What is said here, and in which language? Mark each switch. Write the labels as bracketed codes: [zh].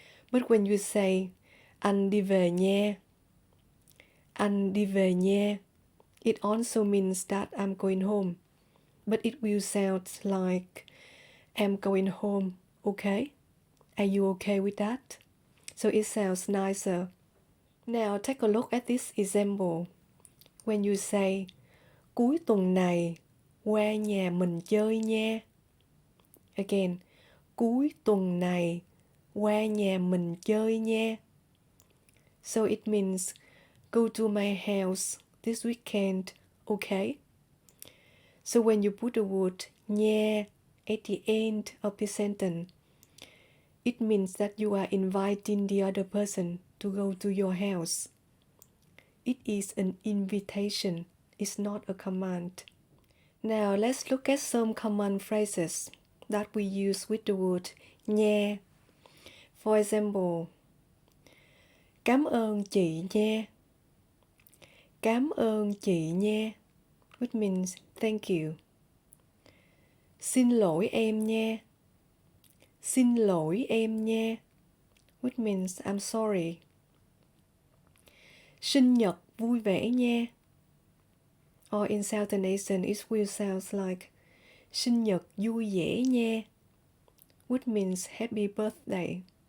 [en] But when you say, [vi] anh đi về nha, [en] it also means that I'm going home. But it will sound like, I'm going home, okay? Are you okay with that? So it sounds nicer. Now take a look at this example. When you say, [vi] cuối tuần này qua nhà mình chơi nha. [en] Again, [vi] cuối tuần này qua nhà mình chơi nha. [en] So it means, go to my house this weekend, okay? So when you put the word nha at the end of the sentence, it means that you are inviting the other person to go to your house. It is an invitation, it's not a command. Now let's look at some common phrases that we use with the word nha. For example, [vi] cảm ơn chị nha. Cảm ơn chị nha, [en] which means thank you. [vi] Xin lỗi em nha. Xin lỗi em nha, [en] which means I'm sorry. [vi] Sinh nhật vui vẻ nha. [en] Or in Southern Asian, it will sound like sinh nhật vui vẻ nha, which means happy birthday.